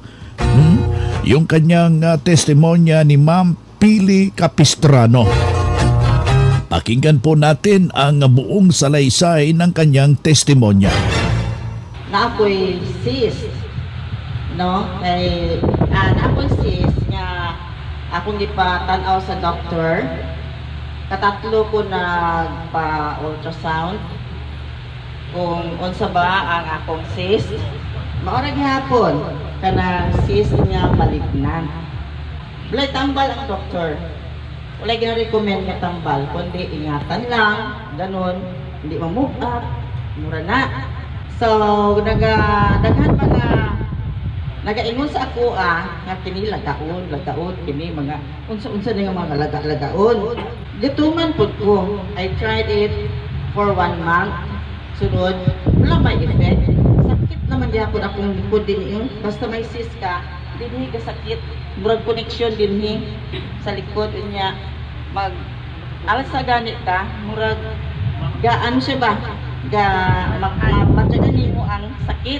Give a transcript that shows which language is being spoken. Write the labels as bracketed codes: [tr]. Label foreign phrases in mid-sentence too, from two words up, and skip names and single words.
[tl] Yung kanyang testimonya ni Ma'am Pili Capistrano. Pakinggan po natin ang buong salaysay ng kanyang testimonya. [ceb] Na ako'y cyst, no? Na ako'y cyst nga akong ipatanaw sa doktor. Katatlo ko nagpa-ultrasound kung unsa ba ang akong cyst. Maorag hapon kanang cyst nga malignan. Walay tambal ang doktor. Walay gina-recommend nga tambal, [tl] kundi ingatan lang, ganun, hindi ma-move up, [ceb] mura na. So, daghan mga nagaingon sa ako nga kini lagaon, kini mga unsa-unsa nga mga lagaon. Gituman pud ko. [en] I tried it for 1 month. [ceb] Sunod, wala may effect. Sakit naman gyapon akong likod din basta may cyst ka, dinhi ka sakit. Murag connection dinhi sa likod niya. Alas sa ganit ka, murag gaan siya ba? Matyagan mo ang sakit.